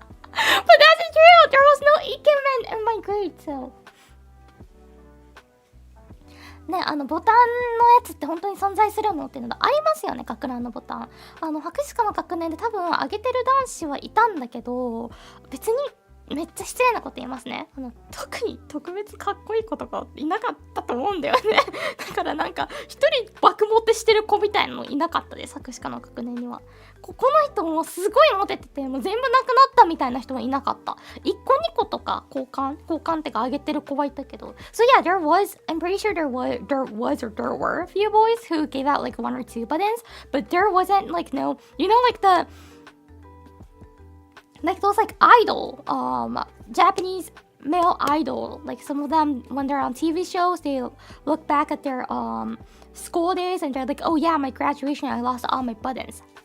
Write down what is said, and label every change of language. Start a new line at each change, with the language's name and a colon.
English: But that's true. There was no ikemen in my grade, so.
Japanese: ね、ボタンのやつって本当に存在するのっていうのがありますよね、学ランのボタン。博士課の学年で多分上げてる男子はいたんだけど、別にめっちゃ失礼なこと言いますね。特に特別かっこいい子とかいなかったと思うんだよねだからなんか一人爆モテしてる子みたいなのいなかったです、博士課の学年には。この人もすごいモテてて、もう全部なくなったみたいな人はいなかった。 1個2個とか交換ってか上げてる子はいたけど。
English: So yeah, I'm pretty sure there were a few boys who gave out like one or two buttons, but there wasn't like no, you know, like those like idol, Japanese male idol, like some of them when they're on TV shows, they look back at their school days and they're like, oh yeah, my graduation, I lost all my buttons.